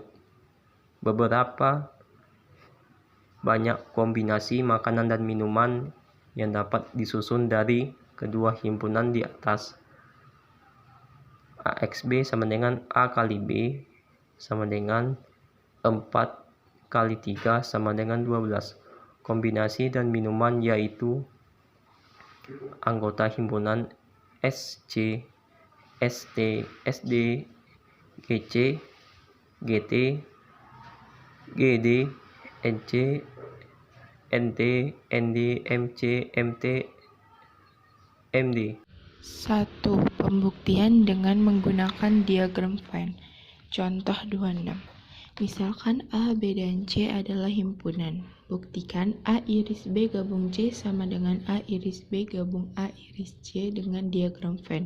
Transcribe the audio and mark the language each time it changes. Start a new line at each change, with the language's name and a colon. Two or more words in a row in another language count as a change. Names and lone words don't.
Indonesian: Beberapa banyak kombinasi makanan dan minuman yang dapat disusun dari kedua himpunan di atas. AXB sama dengan A kali B sama dengan 4 kali 3 sama dengan 12. Kombinasi dan minuman yaitu anggota himpunan SC, ST, SD, GC, GT, GD, NC, NT, ND, MC, MT, MD. 1. Pembuktian dengan menggunakan diagram Venn. Contoh 26. Misalkan A, B, dan C adalah himpunan. Buktikan A iris B gabung C sama dengan A iris B gabung A iris C dengan diagram Venn.